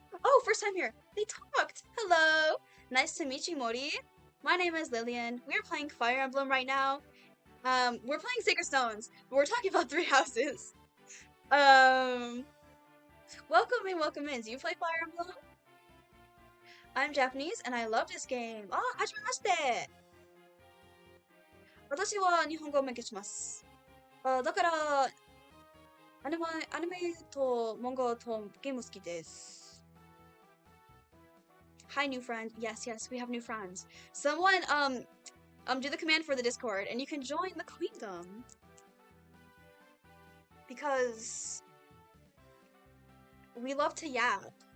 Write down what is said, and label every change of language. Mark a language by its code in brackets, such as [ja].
[en] Oh, first time here. They talked. Hello. Nice to meet you, Mori. My name is Lillian. We're playing Fire Emblem right now. We're playing Sacred Stones, but we're talking about 3 houses. Welcome in, welcome in. Do you play Fire Emblem? I'm Japanese and I love this game. [ja] Ah, hajimemashite! 私は日本語を勉強します。だから、アニメと漫画とゲーム好きです。 [en] Hi, new friend. Yes, yes, we have new friends. Someone, do the command for the Discord and you can join the Queendom. Because we love to yap.